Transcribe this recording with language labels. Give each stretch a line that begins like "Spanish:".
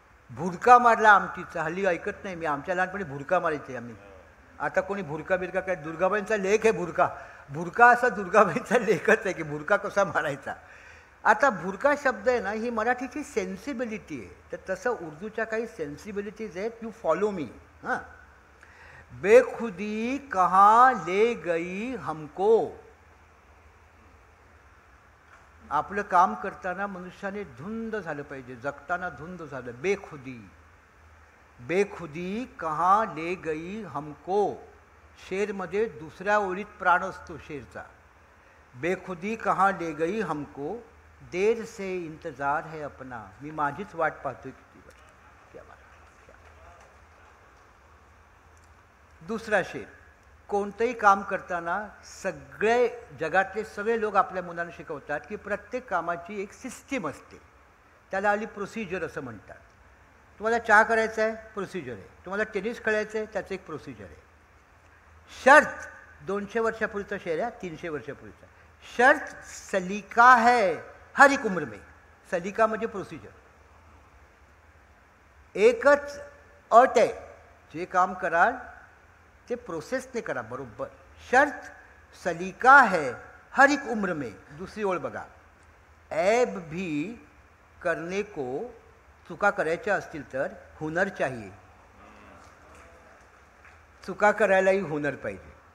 Marathi: भुरका मारला आमटीचा, हल्ली ऐकत नाही मी, आमच्या लहानपणी भुरका मारायचे आम्ही. आता कोणी भुरका बिरका काय, दुर्गाबाईंचा लेख आहे भुरका. भुरका असा दुर्गाबाईंचा लेखच आहे की भुरका कसा मारायचा. आता भुरका शब्द आहे ना, ही मराठीची सेन्सिबिलिटी आहे. तर तसं उर्दूच्या काही सेन्सिबिलिटीज आहेत.
English: You follow me.
Hindi: हां, बेखुदी कहाँ ले गई हमको.
Marathi: आपलं काम करताना मनुष्याने धुंद झालं पाहिजे, जगताना धुंद झालं.
Hindi: बेखुदी, बेखुदी कहाँ ले गई हमको.
Marathi: शेरमध्ये दुसऱ्या ओळीत प्राण असतो शेरचा.
Hindi: बेखुदी कहाँ ले गई हमको, देर से इंतजार है अपना.
Marathi: मी माझीच वाट पाहतोय किती वेळ.
Hindi: क्या बात, क्या.
Marathi: दुसरा शेर, कोणतंही काम करताना सगळे जगातले सगळे लोक आपल्या मुलांना शिकवतात की प्रत्येक कामाची एक सिस्टीम असते. त्याला आली प्रोसिजर असं म्हणतात. तुम्हाला चहा करायचा आहे, प्रोसिजर आहे. तुम्हाला टेनिस खेळायचं आहे, त्याचं एक प्रोसिजर आहे. शर्त 200 वर्षापूर्वीचा शेर आहे, 300 वर्षापूर्वीचा.
Hindi: शर्त सलीका है हर एक उम्र में.
Marathi: सलीका म्हणजे प्रोसिजर. एकच अट आहे, जे काम कराल ते प्रोसेसने करा बरोबर.
Hindi: शर्त सलीका है हर एक उम्र में.
Marathi: दुसरी ओळ बघा,
Hindi: ऐब भी करने को,
Marathi: चुका करायच्या असतील तर
Hindi: हुनर चाहिए.
Marathi: चुका करायलाही हुनर पाहिजे.